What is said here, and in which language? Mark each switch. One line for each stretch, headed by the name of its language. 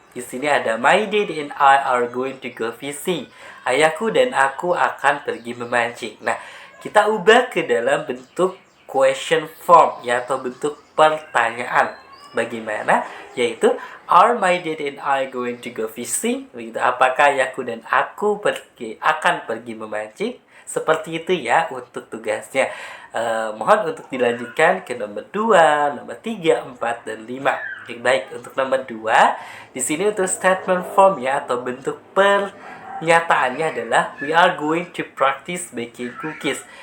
Indonesian: Di sini ada
English: my dad and I are going to go fishing.
Indonesian: Ayahku dan aku akan pergi memancing. Nah, kita ubah ke dalam bentuk question form ya, atau bentuk pertanyaan. Bagaimana? Yaitu
English: are my dad and I going to go fishing?
Indonesian: Begitu. Apakah ayahku dan aku akan pergi memancing? Seperti itu ya untuk tugasnya. Mohon untuk dilanjutkan ke nomor 2, nomor 3, 4, dan 5. Baik, untuk nomor 2, di sini untuk statement form ya, atau bentuk pernyataannya adalah
English: we are going to practice baking cookies.